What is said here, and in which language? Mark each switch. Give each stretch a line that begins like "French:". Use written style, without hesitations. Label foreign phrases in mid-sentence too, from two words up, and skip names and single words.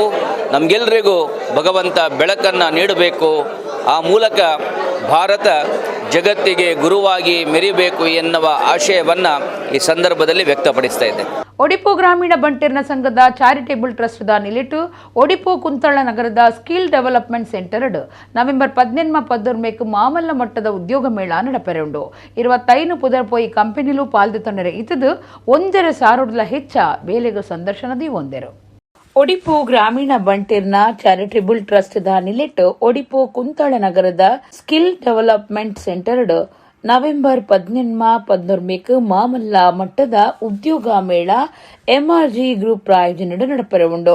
Kannada: ನಮಗೆಲ್ಲರಿಗೂ ಭಗವಂತ ಬೆಳಕನ್ನು ನೀಡಬೇಕು. ಆ ಮೂಲಕ ಭಾರತ ಜಗತ್ತಿಗೆ ಗುರುವಾಗಿ ಮೆರಿಬೇಕು ಎನ್ನುವ ಆಶಯವನ್ನು ಈ ಸಂದರ್ಭದಲ್ಲಿ ವ್ಯಕ್ತಪಡಿಸ್ತಾ ಇದ್ದೇನೆ.
Tulu: ಒಡಿಪು ಗ್ರಾಮೀಣ ಬಂಟೇರ್ನ ಸಂಘದ ಚಾರಿಟೇಬಲ್ ಟ್ರಸ್ಟ್ ನಿಲಿಟು ಒಡಿಪು ಕುಂತಳ ನಗರದ ಸ್ಕಿಲ್ ಡೆವಲಪ್ಮೆಂಟ್ ಸೆಂಟರ್ ನವೆಂಬರ್ 14 ಮಾಮಲ್ಲ ಮಟ್ಟದ ಉದ್ಯೋಗ ಮೇಳ ನಡಪೆರುಂಡು. 25 ಪುದರ್ ಪೋಯಿ ಕಂಪನಿಲು ಪಾಲ್ದೊಂಡರೆ ಇತದು 1,000 ಹೆಚ್ಚ ಬೇಲೆಗೂ ಸಂದರ್ಶನದಿ ಒಂದೆರು. ಒಡಿಪು ಗ್ರಾಮೀಣ ಬಂಟೇರ್ನ ಚಾರಿಟೇಬಲ್ ಟ್ರಸ್ಟ್ ನಿಲಿಟ್ಟು ಒಡಿಪು ಕುಂತಳ ನಗರದ ಸ್ಕಿಲ್ ಡೆವಲಪ್ಮೆಂಟ್ ಸೆಂಟರ್ ನವೆಂಬರ್ 14 ಮಾಮಲ್ಲ ಮಟ್ಟದ ಉದ್ಯೋಗ ಮೇಳ ಎಂಆರ್ಜಿ ಗ್ರೂಪ್ ಪ್ರಾಯೋಜನೆ ನಡಪೆರುಂಡು.